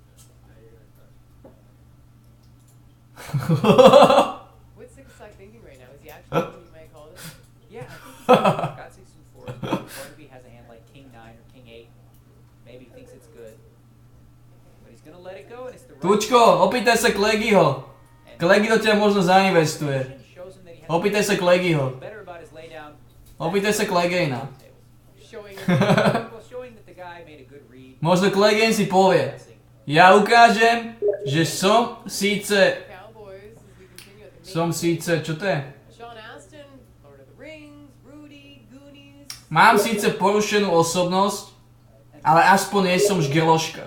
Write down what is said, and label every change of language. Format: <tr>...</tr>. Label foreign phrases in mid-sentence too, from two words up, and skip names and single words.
<en>What's Six-Side thinking right now? Is he actually what you might call it? Yeah, I think got 6 and 4. Vorvi has a hand like King 9 or King 8. Maybe thinks it's good. But he's gonna let it go and it's the right.</en> <sk>Tučko, opýtaj sa Cleganeho. Clegane do ťa možno zainvestuje. Opýtaj sa Cleganeho. Opýtaj sa Clegana.</sk> <en>Showing that the guy made a good read.</en> <sk>Možno Clegane si povie, ja ukážem, že som síce, čo to je? Mám síce porušenú osobnosť, ale aspoň nie som žgrloška.</sk>